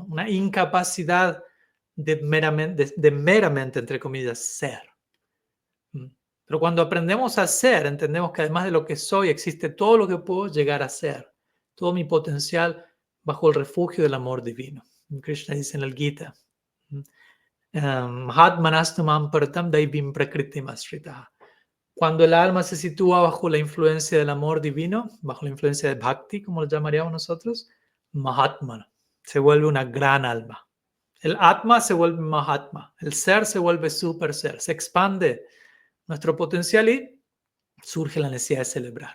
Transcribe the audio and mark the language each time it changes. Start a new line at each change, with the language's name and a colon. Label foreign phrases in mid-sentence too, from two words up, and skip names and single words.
Spanish: Una incapacidad de meramente, entre comillas, ser. Pero cuando aprendemos a ser, entendemos que además de lo que soy, existe todo lo que puedo llegar a ser, todo mi potencial bajo el refugio del amor divino. Krishna dice en el Gita,
Sanskrit: महात्मानस्तु मां पार्थ दैवीं प्रकृतिम् आश्रिताः.
Spanish: Cuando el alma se sitúa bajo la influencia del amor divino, bajo la influencia de Bhakti, como lo llamaríamos nosotros, Mahatma, se vuelve una gran alma. El Atma se vuelve Mahatma, el ser se vuelve super ser, se expande nuestro potencial y surge la necesidad de celebrar.